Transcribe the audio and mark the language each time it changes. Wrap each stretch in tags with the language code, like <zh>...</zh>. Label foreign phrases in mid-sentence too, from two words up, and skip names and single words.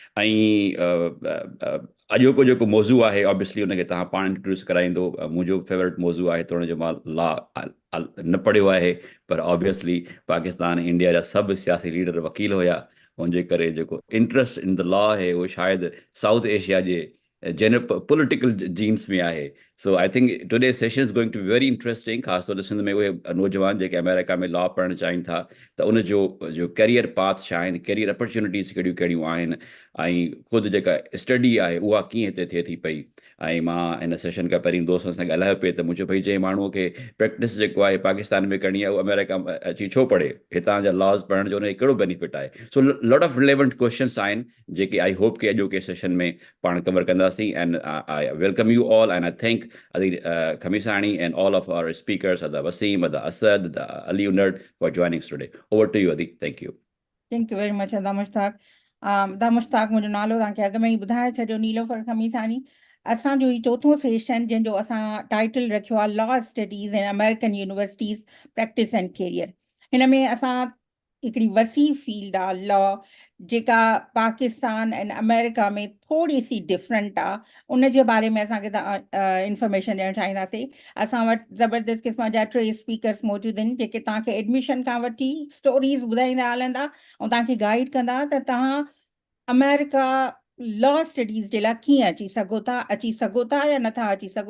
<sd>ऐं अॼोको जेको मौज़ू आहे ऑब्वियसली उनखे तव्हां पाण इंट्रोड्यूस कराईंदो। मुंहिंजो फेवरेट मौज़ू आहे, थोरो जो मां लॉ न पढ़ियो आहे, पर ऑब्वियसली पाकिस्तान इंडिया जा सभु सियासी लीडर वकील हुया, हुनजे करे जेको</sd> <en>interest in the law</en> <sd>आहे उहो शायदि साउथ एशिया जे</sd> <en>political genes</en> <sd>में आहे।</sd> <en>So I think today session is going to be very interesting,</en> <sd>ख़ासि तौर ते सिंध में उहे नौजवान जेके अमेरिका में लॉ पढ़णु चाहिनि था, त उनजो जो</sd> <en>career path</en> <sd>छा आहिनि,</sd> <en>career opportunities</en> <sd>कहिड़ियूं कहिड़ियूं आहिनि, ऐं ख़ुदि जेका स्टडी आहे उहा कीअं हिते थिए थी पई। ऐं मां हिन सेशन खां पहिरीं दोस्तनि सां ॻाल्हायो पिए त मुंहिंजो भई जंहिं माण्हूअ खे प्रैक्टिस जेको आहे पाकिस्तान में करणी आहे, उहो अमेरिका में अची छो पढ़े, हितां जा लॉज़ पढ़ण जो उनखे कहिड़ो बेनिफिट आहे।</sd> <en>So lot of relevant questions</en> <sd>आहिनि जेके</sd> <en>I hope</en> <sd>कि अॼोके सेशन में पाण कवर कंदासीं।</sd> <en>And I welcome you all and I thank Adi Khamisani and all of our speakers,</en> <sd>अदा वसीम, अदा असद, अदा अली उनड,</sd> <en>For joining today. Over to you Adi. Thank you. Thank you very much Ada Mushtaq.</en> <sd>अदा मुश्ताक मुंहिंजो नालो तव्हांखे अॻु में ई ॿुधाए छॾियो, नीलोफर खमीसानी। असांजो ही चोथों सेशन जंहिंजो असां टाइटल रखियो आहे</sd> <en>Law Studies in American Universities Practice and Career.</en> <sd>हिन में असां हिकिड़ी वसी फील्ड आहे लॉ, जेका पाकिस्तान ऐं अमेरिका में थोरी सी डिफरेंट आहे, उन जे बारे में असांखे इंफॉर्मेशन ॾियणु चाहींदासीं। असां वटि ज़बरदस्त क़िस्म जा 3 स्पीकर्स मौजूदु आहिनि जेके तव्हांखे एडमिशन खां वठी स्टोरीज़ ॿुधाईंदा हलंदा ऐं तव्हांखे गाइड कंदा त तव्हां अमेरिका</sd> <en>law studies</en> <sd>जे लाइ कीअं अची सघो था या नथा अची सघो।</sd>